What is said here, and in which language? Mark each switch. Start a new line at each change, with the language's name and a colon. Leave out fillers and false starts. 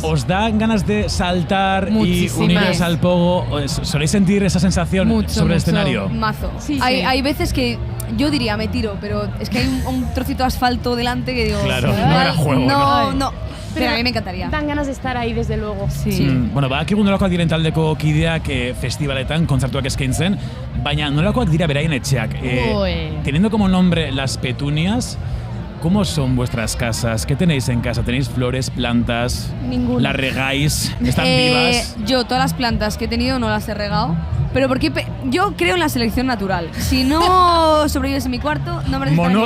Spanish: ¿Os dan ganas de saltar y uniros al pogo? ¿Soléis sentir esa sensación sobre el escenario? Mazo. Hay veces que yo diría me tiro, pero es que hay un trocito de asfalto delante que digo... Claro, no era juego, no. Pero a mí me encantaría. Dan ganas de estar ahí, desde luego.
Basque: Bueno, badakigu nolakoak diren taldeko kideak festivaletan kontzertuak eskaintzen, baina nolakoak dira beraien etxeak.
Spanish: Teniendo como nombre Las Petunias, ¿cómo son vuestras casas? ¿Qué tenéis en casa? ¿Tenéis flores, plantas? Ninguna. ¿Las regáis? ¿Están vivas? Yo todas las plantas que he tenido no las he regado, pero porque yo creo en la selección natural. Si no sobrevives en mi cuarto, no mereces estar en mi cuarto.